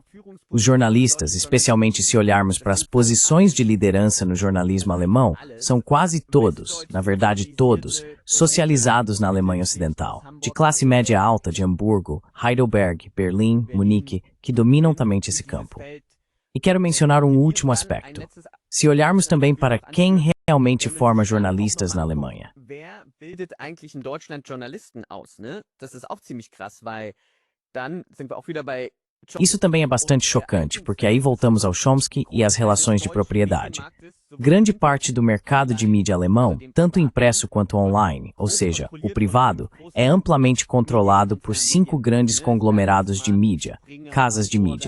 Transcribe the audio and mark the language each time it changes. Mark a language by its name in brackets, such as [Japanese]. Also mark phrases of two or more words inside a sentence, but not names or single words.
[Portuguese] Os jornalistas, especialmente se olharmos para as posições de liderança no jornalismo alemão, são quase todos, na verdade todos, socializados na Alemanha Ocidental, de classe média alta de Hamburgo, Heidelberg, Berlim, Munique, que dominam também esse campo. E quero mencionar um último aspecto. Se olharmos também para quem realmente forma jornalistas na Alemanha. [German] Wer bildet eigentlich in Deutschland Journalisten aus, ne? Das ist auch ziemlich krass, weil dann sind wir auch wieder bei [Portuguese] Isso também é bastante chocante, porque aí voltamos ao Chomsky e às relações de propriedade. Grande parte do mercado de mídia alemão, tanto impresso quanto online, ou seja, o privado, é amplamente controlado por 5 grandes conglomerados de mídia, casas de mídia.